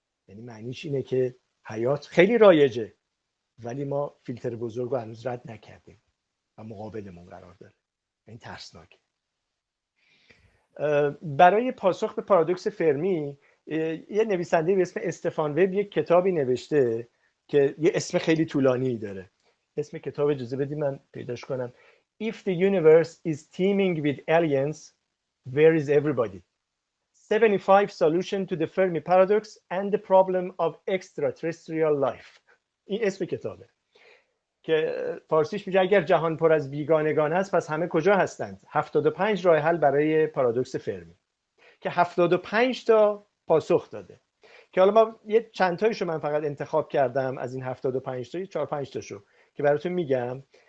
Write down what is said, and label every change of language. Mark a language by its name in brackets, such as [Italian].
[Persian] یعنی معنیش اینه که حیات خیلی رایجه ولی ما فیلتر بزرگ رو هنوز رد نکردیم و مقابلمون قرار داره. این ترسناکه. برای پاسخ به پارادوکس فرمی یه نویسنده به اسم استفان وب یک کتابی نوشته که یه اسم خیلی طولانی داره. اسم کتاب اجازه بدید من پیداش کنم. [English] If the universe is teeming with aliens, where is everybody? 75 solution to the Fermi paradox and the problem of extraterrestrial life. [Persian] این اسم کتابه که فارسیش میشه اگر جهان پر از بیگانگان است پس همه کجا هستند؟ 75 راه حل برای پارادوکس فرمی که 75 تا پاسخ داده. که حالا ما یه چند تایشو من فقط انتخاب کردم از این 75 تا، 4-5 تاشو که براتون میگم.